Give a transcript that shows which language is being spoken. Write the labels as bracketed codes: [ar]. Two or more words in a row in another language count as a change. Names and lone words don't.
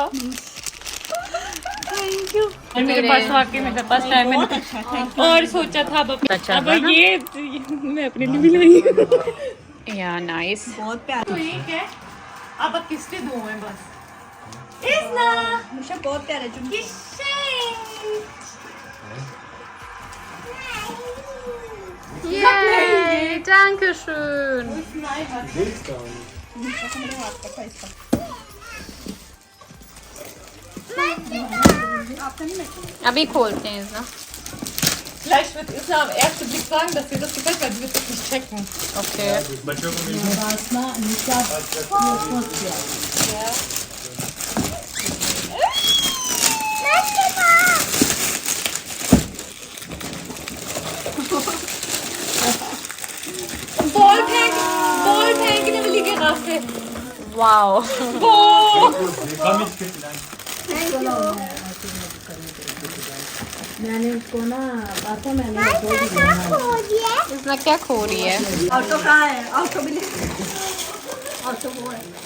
[hi] मेरे पास वाकई में [en] first time [hi] मैंने और सोचा था अब ये मैं अपने लिए भी लाई [en] ya nice. [hi] बहुत प्यारा तो एक है अब किसके दो हैं बस मुझे बहुत प्यारा जो [de] Yay, danke schön। [hi] अभी खोलते हैं इसका। [de] Vielleicht wird Isla am ersten Blick sagen, dass ihr das gefällt, weil sie wird das nicht checken. [en] Okay। [hi] Ball फेंकने वाली के रास्ते वाओ। इसमें क्या खो रही है? ऑटो कहाँ है ऑटो भी ले ऑटो वो है